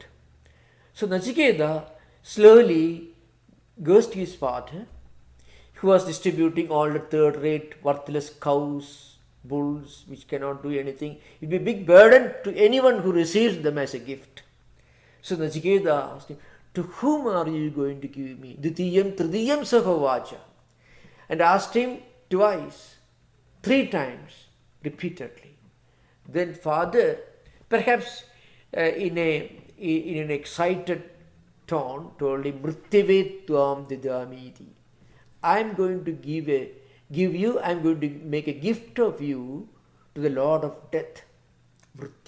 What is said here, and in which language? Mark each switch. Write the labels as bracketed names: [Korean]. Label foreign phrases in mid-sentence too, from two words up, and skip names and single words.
[English] So Nachiketa slowly goes to his father, who was distributing all the third-rate, worthless cows, bulls, which cannot do anything. It will be a big burden to anyone who receives them as a gift. So Nachiketa asked him, to whom are you going to give me? [Sanskrit] Dutiyam tridiyam sahovaja. [English] And asked him twice, 3 times, repeatedly. Then father, perhaps in an excited tone, told him, [Sanskrit] Mrityavetvam didamiti. [English] I'm going to I'm going to make a gift of you to the Lord of Death, Mrityu.